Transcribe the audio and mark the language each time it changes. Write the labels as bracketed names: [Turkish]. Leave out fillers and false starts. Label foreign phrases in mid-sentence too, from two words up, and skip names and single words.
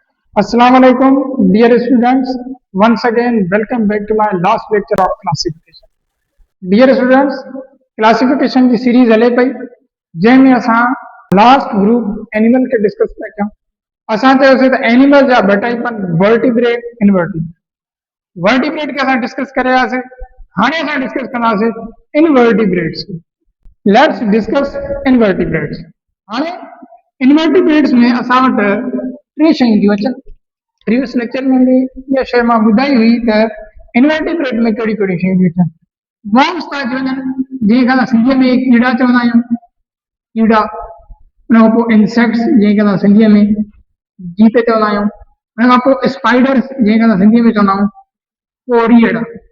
[English] Assalamu alaikum, dear students. Once again, welcome back to my last lecture of classification. Dear students, [Sindhi] classification की सीरीज हले पई जंहिंमें असां [English] last group animal [Sindhi] के डिस्कस पिया कयूं। असां चयोसीं त एनिमल जा ॿ टाइप आहिनि, [English] vertebrate invertebrate. [Sindhi] वर्टिब्रेट खे असां डिस्कस करे रहियासीं, हाणे असां डिस्कस कंदासीं इनवर्टिब्रेट्स। [English] let's discuss invertebrates. [Sindhi] हाणे इनवर्टिब्रेट्स में असां वटि टे शयूं थियूं अचनि। [English] previous lecture [Sindhi] में भी इहा शइ मां ॿुधाई हुई त इनवर्टिब्रेट में कहिड़ी कहिड़ी शयूं थियूं अचनि। वर्म्स था अची वञनि, जंहिंखे असां सिंधीअ में कीड़ा चवंदा आहियूं, कीड़ा। उन खां पोइ इंसेक्ट्स, जंहिंखे असां सिंधीअ में जीत चवंदा आहियूं। उन खां पोइ स्पाइडर्स, जंहिंखे असां सिंधीअ में चवंदा आहियूं कोरीअड़ा।